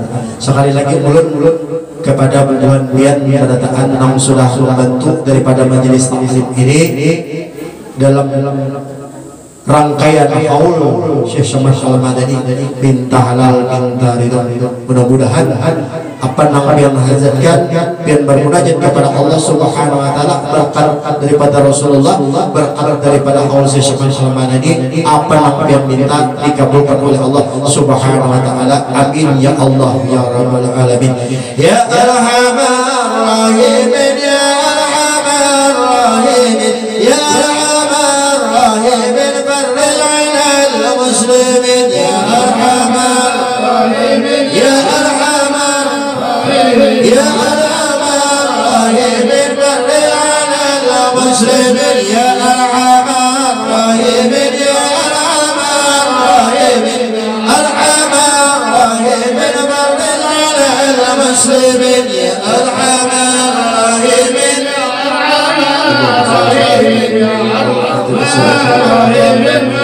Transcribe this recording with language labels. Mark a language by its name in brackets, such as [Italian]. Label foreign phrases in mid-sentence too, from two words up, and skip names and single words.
[Indonesian] Sekali lagi mulut kepada buan-buan berataan yang sudah membantu daripada majelis taklim ini dalam rangkaian haul Syekh Saman Al-Madani minta halal minta ridha. Mudah-mudahan apa yang menghajatkan dan bermunajat kepada Allah [Arabic] سبحانه وتعالى [Indonesian] berkat daripada Rasulullah, berkat daripada haul Syekh Saman Al-Madani, apa yang minta dikabulkan oleh Allah [Arabic] سبحانه وتعالى. آمين يا الله يا رب العالمين. يا أرحم الراحمين يا أرحم الراحمين يا أرحم الراحمين المسلمين يا أرحم الراحمين يا أرحم الراحمين يا أرحم الراحمين بر على المسلمين يا أرحم الراحمين يا أرحم الراحمين أرحم الراحمين بر على المسلمين يا أرحم الراحمين أرحم الراحمين يا أرحم الراحمين